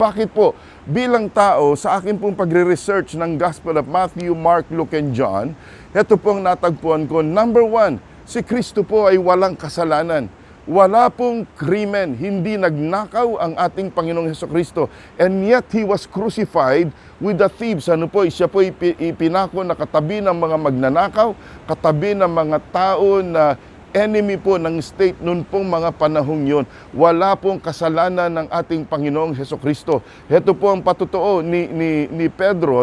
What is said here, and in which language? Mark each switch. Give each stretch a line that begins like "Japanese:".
Filipino: Bakit po? Bilang tao, sa akin pong pagre-research ng Gospel of Matthew, Mark, Luke, and John, ito pong natagpuan ko. Number one, si Kristo po ay walang kasalanan. Wala pong krimen, hindi nagnakaw ang ating Panginoong Hesukristo.
English: And yet, He was crucified with the thieves.
Filipino: Ano po? Siya po ipinako na katabi ng mga magnanakaw, katabi ng mga tao na enemy po ng state noon pong mga panahong yun. Wala pong kasalanan ng ating Panginoong Hesukristo. Ito po ang patutuo ni Pedro.